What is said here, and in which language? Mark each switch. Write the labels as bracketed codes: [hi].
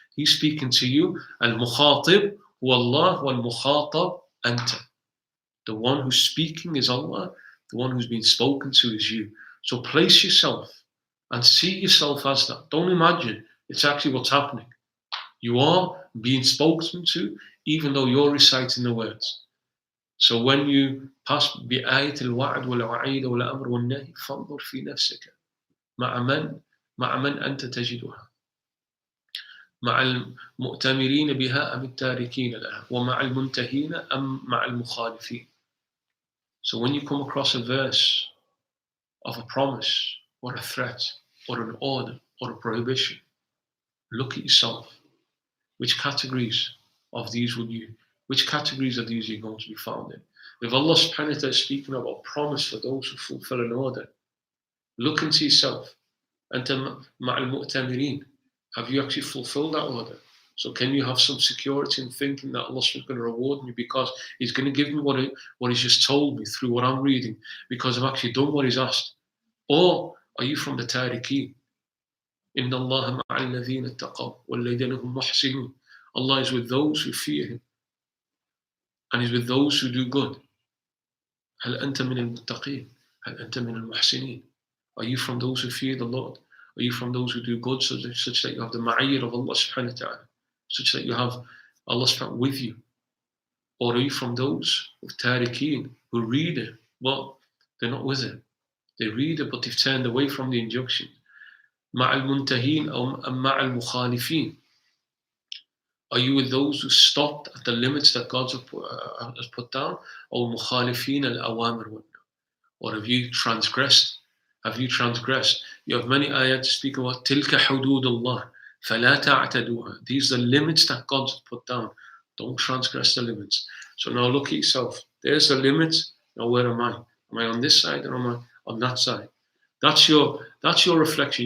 [en] He's speaking to you. [ar] Al-mukhatib huwa Allah wal-mukhatab anta. [en] The one who's speaking is Allah. The one who's been spoken to is you. So place yourself and see yourself as that. Don't imagine it's actually what's happening. You are being spoken to, even though you're reciting the words. So when you pass [ar] بآية الوعد والوعيد والأمر والنهي فانظر في نفسك. مع من؟ مع من أنت تجدها؟ مع المؤتمرين بها أم التاركين لها؟ ومع المنتهين أم مع المخالفين? [en] So when you come across a verse of a promise or a threat or an order or a prohibition, look at yourself. Which categories of these which categories of these are you going to be found in? If Allah subhanahu wa ta'ala is speaking about promise for those who fulfill an order, look into yourself. [ar] أنت مع المؤتمرين. [en] Have you actually fulfilled that order? So can you have some security in thinking that Allah is going to reward me because He's going to give me what He's just told me through what I'm reading because I've actually done what He's asked? Or are you from the tariqeen? [ar] إن الله مع الذين اتقوا والذين هم محسنون. [en] Allah is with those who fear Him and He's with those who do good. [ar] هل أنت من المتقين؟ هل أنت من المحسنين? [en] Are you from those who fear the Lord? Are you from those who do good such that you have the ma'iyr of Allah subhanahu wa ta'ala? Such that you have Allah subhanahu with you? Or are you from those with tariqeen who read it? Well, they're not with it. They read it but they've turned away from the injunction. [ar] مع المنتهين أو مع المخالفين. [en] Are you with those who stopped at the limits that God has put down? [ar] Or مخالفين الأوامر? [en] Or have you transgressed? Have you transgressed? You have many ayat to speak about [ar] تلك حدود الله فلا تعتدوها. [en] These are the limits that God has put down. Don't transgress the limits. So now look at yourself. There's the limits. Now where am I? Am I on this side or am I on that side? That's your reflection.